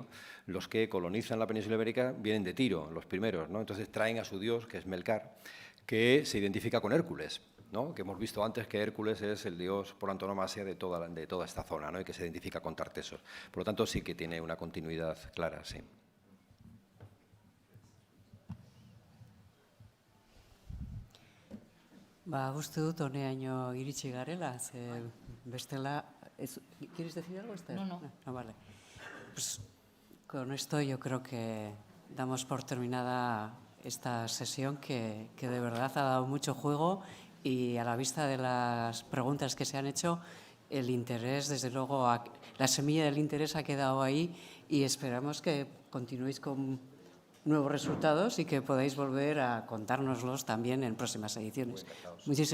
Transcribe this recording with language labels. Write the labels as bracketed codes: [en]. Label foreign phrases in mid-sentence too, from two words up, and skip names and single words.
[es] Los que colonizan la península ibérica vienen de Tiro, los primeros, ¿no? Entonces traen a su dios, que es Melcar, que se identifica con Hércules, ¿no? Que hemos visto antes que Hércules es el dios por antonomasia de toda esta zona, ¿no? Y que se identifica con Tartesos. Por lo tanto, sí que tiene una continuidad clara, sí. [eu] Uste dut honeaino iritsi garela, ze bestela... [es] ¿Quieres decir algo, Esther? No. No, vale. Pues con esto yo creo que damos por terminada esta sesión que de verdad ha dado mucho juego y a la vista de las preguntas que se han hecho, el interés, desde luego, la semilla del interés ha quedado ahí y esperamos que continuéis con nuevos resultados y que podáis volver a contárnoslos también en próximas ediciones.